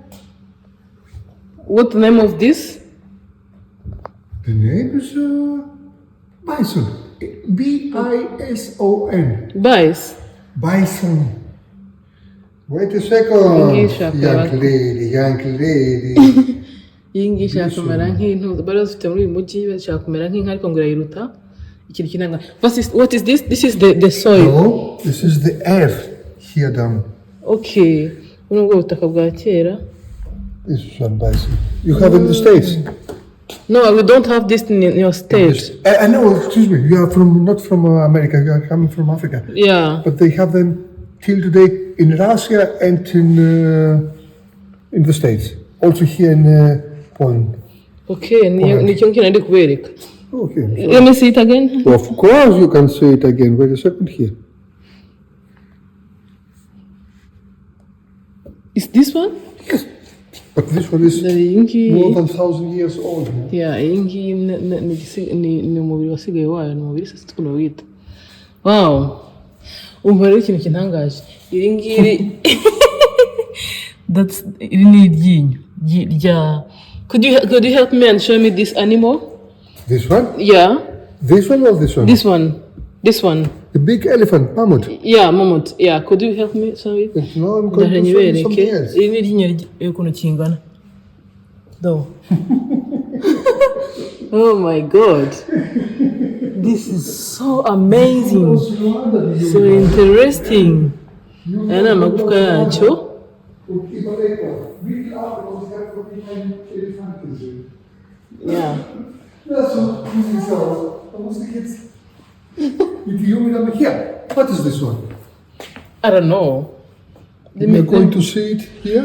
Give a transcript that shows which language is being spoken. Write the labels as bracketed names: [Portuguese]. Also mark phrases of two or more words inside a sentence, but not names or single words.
[English] What's the name of this? The name is bison. B-I-S-O-N. Bice. Bison. Wait a second. English, Young lady. [Kinyarwanda] Iyi ngiyi ishaka kumera nk'intuza bari bazifite muri uyu mujyi bashaka kumera nk'inka ariko ngo irayiruta ikintu kinanga. [English] What is this? This is the soil. No, this is the earth here down. Okay. [Kinyarwanda] Buno bwo butaka bwa kera. [English] This is one bison. You have in the States? No, we don't have this in your state. I know, excuse me, you are not from America, you are coming from Africa. Yeah. But they have them till today in Russia and in the States. Also here in Poland. [Kinyarwanda] Okay, nicyo nkina ndi kubereka. [English] Okay. Let me see it again. Of course you can say it again. Wait a second here. Is this one? Yes. But this one is more than 1,000 years old. Yeah, [Kinyarwanda] iyi ngiyi ni umubiri wasigaye wayo, ni umubiri sisi tukuno wita. [English] Wow. [Kinyarwanda] Umva rero ikintu kintangaje. Iri ngiri iri ni iryinyo rya. [English] Could you help me and show me this animal? This one? Yeah. This one or this one? This one. The big elephant, mammoth. Yeah, mammoth. Yeah, could you help me? Sorry. Yes, now I'm going to show you something else. [Kinyarwanda] Iri ni iryinyo y'ukuntu kingana. [English] Do. Oh my God. This is so amazing. So interesting. [Kinyarwanda] Aya ni amagufwa yacyo. [English] Yeah. What is this one? I don't know. You're going to see it here?